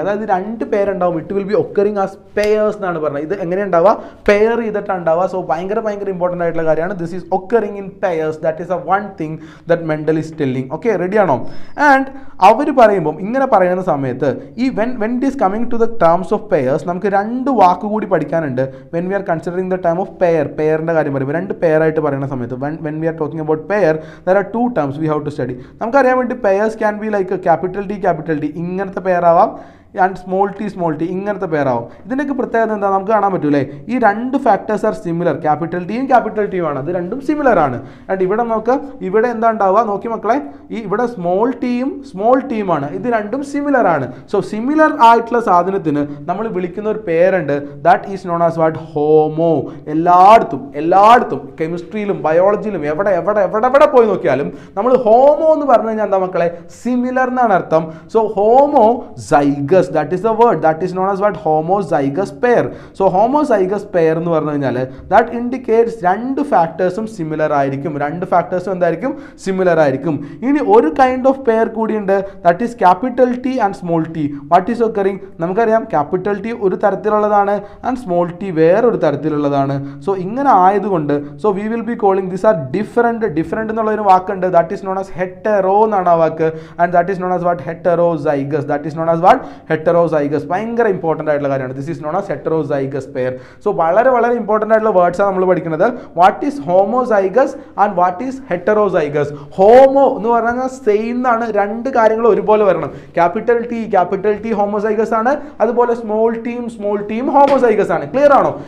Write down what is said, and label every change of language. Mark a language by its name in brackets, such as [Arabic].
[Malayalam] അതായത് 2 പേരുണ്ടാവും. [English] it will be occurring as pairs [Malayalam] എന്നാണ് പറഞ്ഞത്. ഇത് എങ്ങനെ ഉണ്ടാവുക? പെയർ ചെയ്തിട്ടാണ് ഉണ്ടാവുക. സോ ഭയങ്കര ഇമ്പോർട്ടൻ്റ് ആയിട്ടുള്ള കാര്യമാണ്. [English] This is occurring in pairs. That is a one thing that Mendel is telling. Okay, [Malayalam] റെഡിയാണോ? ആൻഡ് അവർ പറയുമ്പം ഇങ്ങനെ പറയുന്ന സമയത്ത് ഈ [English] when it is coming to the terms of pairs [Malayalam] നമുക്ക് 2 വാക്ക് കൂടി പഠിക്കാനുണ്ട്. [English] when we are considering the term of [Malayalam] പെയറിൻ്റെ കാര്യം പറയുമ്പോൾ 2 പെയർ ആയിട്ട് പറയുന്ന സമയത്ത് [English] when we are talking about pair there are 2 terms we have to study. [Malayalam] നമുക്കറിയാൻ വേണ്ടി [English] pairs can be like capital T [Malayalam] ഇങ്ങനത്തെ പെയർ ആവാം, [English] and small T [Malayalam] ഇങ്ങനത്തെ പേരാവും. ഇതിൻ്റെയൊക്കെ പ്രത്യേകത എന്താ നമുക്ക് കാണാൻ പറ്റൂലേ? [English] ഈ 2 factors are similar. [Malayalam] ക്യാപിറ്റൽ ടിയും ആണ്, അത് രണ്ടും സിമിലർ ആണ്. ആൻഡ് ഇവിടെ നോക്കുക, ഇവിടെ എന്താ ഉണ്ടാവുക നോക്കി മക്കളെ, ഈ ഇവിടെ സ്മോൾ ടീമാണ്. ഇത് രണ്ടും സിമിലർ ആണ്. സോ സിമിലർ ആയിട്ടുള്ള സാധനത്തിന് നമ്മൾ വിളിക്കുന്ന ഒരു പേരുണ്ട്, [English] That is known as what? [Malayalam] Homo. എല്ലായിടത്തും കെമിസ്ട്രിയിലും ബയോളജിയിലും എവിടെ പോയി നോക്കിയാലും നമ്മൾ ഹോമോ എന്ന് പറഞ്ഞു കഴിഞ്ഞാൽ എന്താ മക്കളെ? സിമിലർ എന്നാണ് അർത്ഥം. [English] So homozygous, that is the word that is known as what? Homozygous pair. [Malayalam] So homozygous pair എന്ന് പറഞ്ഞു കഴിഞ്ഞാൽ that indicates 2 ഫാക്ടേഴ്സും സിമിലർ ആയിരിക്കും. 2 ഫാക്ടേഴ്സും എന്തായിരിക്കും? സിമിലർ ആയിരിക്കും. ഇനി ഒരു കൈൻഡ് ഓഫ് പെയർ കൂടിയുണ്ട്, [English] that is capital T and small t. What is occurring? [Malayalam] നമുക്കറിയാം capital T ഒരു തരത്തിലുള്ളതാണ് and small t വേറൊരു തരത്തിലുള്ളതാണ്. സോ ഇങ്ങനെ ആയതുകൊണ്ട് [English] so we will be calling these are different [Malayalam] എന്നുള്ള ഒരു വാക്കുണ്ട്, [English] that is known as hetero [Malayalam] എന്നാണ് ആ വാക്ക്. [English] and that is known as what? Heterozygous. that is known as what? Heterozygous. [Malayalam] ഭയങ്കര ഇമ്പോർട്ടൻ്റ് ആയിട്ടുള്ള കാര്യമാണ്. [English] This is known as heterozygous pair. [Malayalam] So വളരെ important ആയിട്ടുള്ള വേർഡ്സാണ് നമ്മൾ പഠിക്കുന്നത്. [English] What is homozygous and what is heterozygous? [Malayalam] Homo എന്ന് പറഞ്ഞാൽ സെയിം എന്നാണ്, 2 കാര്യങ്ങൾ ഒരുപോലെ വരണം. ക്യാപിറ്റൽ ടി ഹോമോസൈഗസ് ആണ്, അതുപോലെ സ്മോൾ ടീം ഹോമോസൈഗസ് ആണ്. ക്ലിയർ ആണോ?